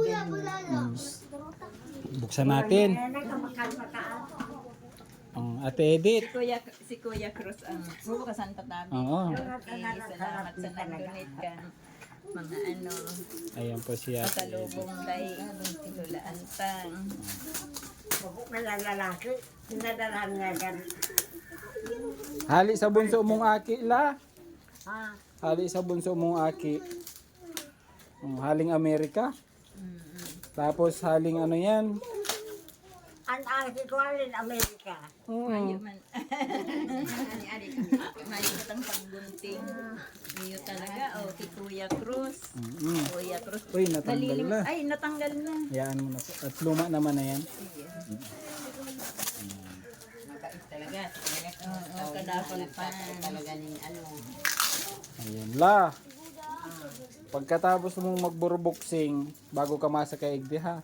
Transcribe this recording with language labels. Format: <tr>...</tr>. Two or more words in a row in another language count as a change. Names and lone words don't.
<tl>Buksan natin. Ate Edith. Si Kuya Cruz ang bubukasan pa namin. Oo. Salamat sa nag-donate ka. Mga ano, Ayan po si Ate Edith. pasalubong kay Lola Antang.</tl> <bik>Bukok na lalaki. Sinadalahan nga gan. Hali sa bunso mong aki la. Ha? Hali sa bunso mong aki. Haling Amerika. Tapos haling ano yan. Ang ake ko alin Amerika. Mayo man. Mayo katang paggunting. Mayo talaga. O, si Kuya Cruz. Kuya Cruz.</bik> <tl>Uy, natanggal Nalilim. na. Ay, natanggal na. Hayaan mo na po. At luma naman na yan. Sige. Mabait talaga.</tl> <bik>Oo, kadapal pa. Talaga ning ano. Ayan la. Pagkatapos mong magburuboksing, bago ka masakay igdi ha.</bik>